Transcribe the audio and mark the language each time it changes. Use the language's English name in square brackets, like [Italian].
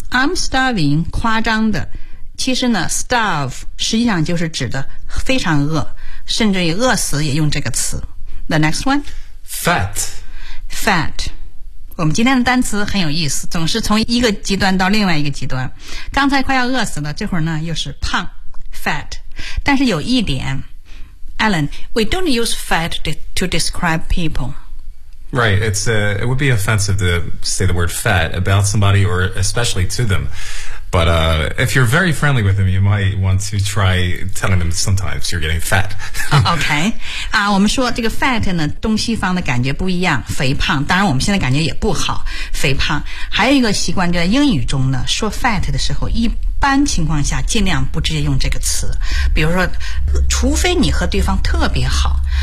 [English] I'm starving, [Chinese] 夸张的。其实呢 starve 实际上就是指的非常饿，甚至于饿死也用这个词。 [English] The next one. Fat. Fat. [Chinese] 我们今天的单词很有意思，总是从一个极端到另外一个极端。刚才快要饿死了，这会儿呢又是胖。 [English] Fat. [Chinese] 但是有一点 [English] Alan, we don't use fat to describe people. Right. It would be offensive to say the word fat about somebody or especially to them. But, if you're very friendly with them, you might want to try telling them sometimes you're getting fat. okay. [Chinese] 啊、我们说这个 fat 呢，东西方的感觉不一样，肥胖。当然我们现在感觉也不好，肥胖。还有一个习惯就在英语中呢，说 fat 的时候，一般情况下尽量不直接用这个词。比如说，除非你和对方特别好。